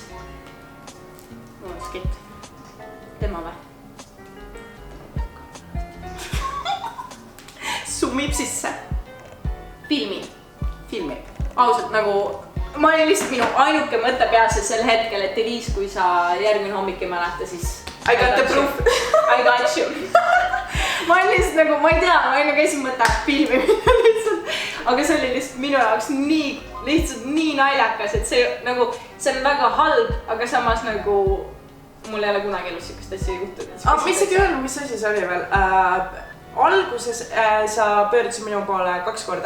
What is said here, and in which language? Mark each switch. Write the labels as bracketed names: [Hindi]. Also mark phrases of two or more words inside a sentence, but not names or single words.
[Estonian] Mul on skitt. Tema või? Summib sisse. Filmi. Ausalt nagu, ma olin lihtsalt minu ainuke mõte peas sel hetkel, et Eliis, kui sa järgmine hommik ei mäleta, siis [English] I got the proof. I got you. [Estonian] Ma olin lihtsalt nagu, ma ei tea, ma olin nagu esimene mõte filmi lihtsalt. Aga see oli lihtsalt minu jaoks nii naljakas, et see on väga halb, aga samas nagu mul ei ole kunagi elus siukest asja juhtunud. Mis ei öelnud, mis asi see oli veel? Alguses sa pöördusid minu poole 2 korda.